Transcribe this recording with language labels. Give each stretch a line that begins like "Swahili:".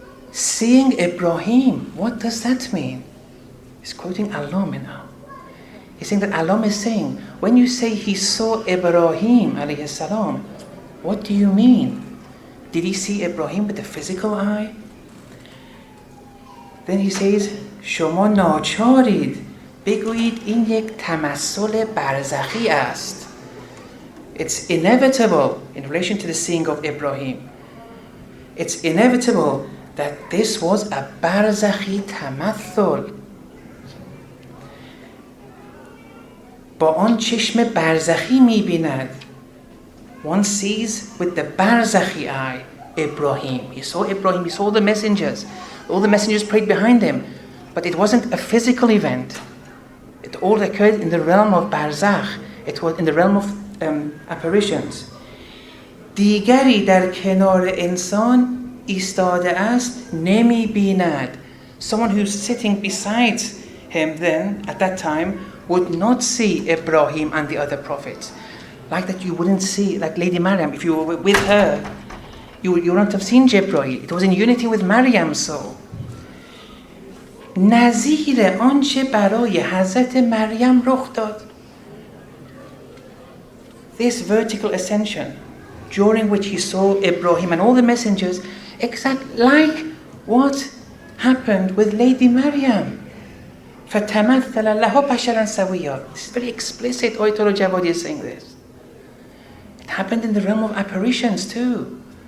English: Seeing Ibrahim, what does that mean? He's quoting Allama now. He's saying that Allama is saying, when you say he saw Ibrahim alayhi salam, what do you mean? Did he see Ibrahim with the physical eye? Then he says,
Persian: Shoma nacharid بگویید این یک تمثل برزخی است.
English: It's inevitable in relation to the seeing of Ibrahim. It's inevitable that this was a barzakhi tamathul.
Persian: با آن چشم برزخی می‌بیند.
English: One sees with the barzakhi eye Ibrahim. He saw Ibrahim, he saw the messengers. All the messengers prayed behind him. But it wasn't a physical event. It all occurred in the realm of barzakh. It was in the realm of apparitions.
Persian: دیگری در کنار انسان ایستاده است نمی بیند.
English: Someone who's sitting beside him then, at that time, would not see Ibrahim and the other prophets. Like that you wouldn't see, like Lady Maryam, if you were with her, you wouldn't have seen Jibreel. It was in unity with Maryam's soul.
Persian: نظیر آنچه برای حضرت مریم رخ داد.
English: This vertical ascension, during which he saw Ibrahim and all the messengers, exactly like what happened with Lady Maryam.
Arabic: فَتَمَثَّلَ لَهُ بَشَرًا سَوِيًّا.
English: This is very explicit. Ayatollah Jawadi is saying this. It happened in the realm of apparitions too.